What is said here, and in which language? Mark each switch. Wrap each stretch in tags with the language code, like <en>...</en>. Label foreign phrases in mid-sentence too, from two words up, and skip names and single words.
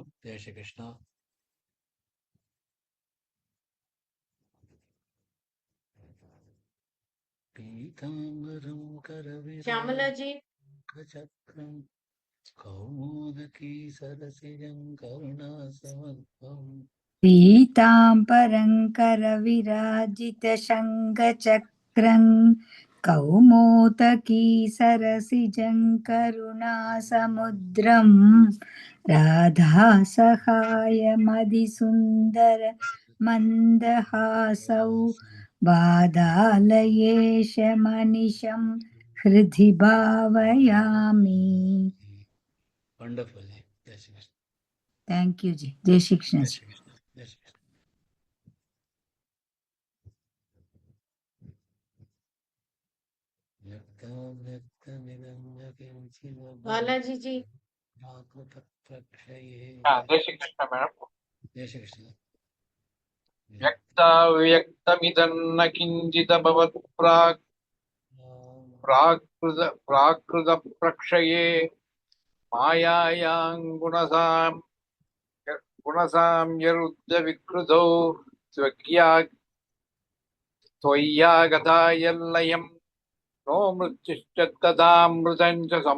<hi>जय श्री कृष्णा. பீதாம்பரம் ஷாமலாஜி</hi> <sa>करविरम् कौमोदकी सरसिजम् करुणासमर्प्पम्. पीताम्बरं करविराजितशङ्खचक्रं कौमोदकी सरसिजं करुणासमुद्रं राधा सहाय मदिसुन्दर मन्दहासौ वादालयेश मनिशं हृदि भावयामि.</sa> <en>Wonderful.</en> <hi>जय श्री कृष्ण.</hi> <en>Thank you ji.</en> <hi>जय श्री कृष्ण Jai ji. श्री कृष्ण. जय श्री कृष्ण. बालाजी जी जय श्री कृष्ण मैडम. जय श्री कृष्ण.</hi> <sa>व्यक्ताव्यक्तमिदन्न किञ्चिदभवत् प्राकृत प्रक्षये मायायां गुणसाम्यरुद्ध विकृतौ त्वय्यागतायल्लयं नो मृत्युश्च तदामृतं च</sa>